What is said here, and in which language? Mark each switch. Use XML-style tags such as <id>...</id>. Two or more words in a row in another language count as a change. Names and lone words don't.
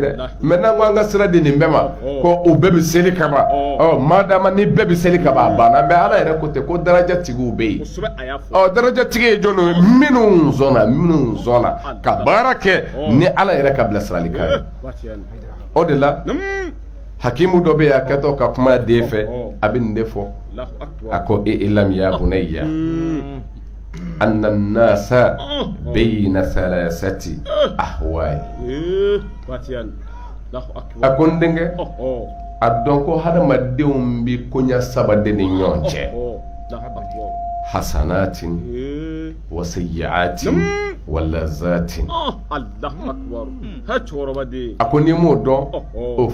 <bm>dɛ maintenant ko an ka sira di nin bɛɛ ma ko u bɛɛ bɛ seli kaban madama ni bɛɛ bɛ seli kaban a banna mais ala yɛrɛ ko ten ko darajatigiw bɛ yen darajatigi ye jɔn ye minnu sɔnna ka baara kɛ ni ala yɛrɛ ka bilasirali kan ye o de la hakimu dɔ bɛ yen a kɛtɔ ka kuma den fɛ a bɛ nin de fɔ a ko</bm> <ar>اعلم يا بني أن الناس بين ثلاثة أحوال</ar> <bm>a ko n denkɛ a dɔn ko hadamadenw bɛ koɲa saba de ni ɲɔgɔn cɛ</bm> <ar>حسنة وسيئة ولذة</ar> <bm>a ko n'i m'o dɔn o</bm>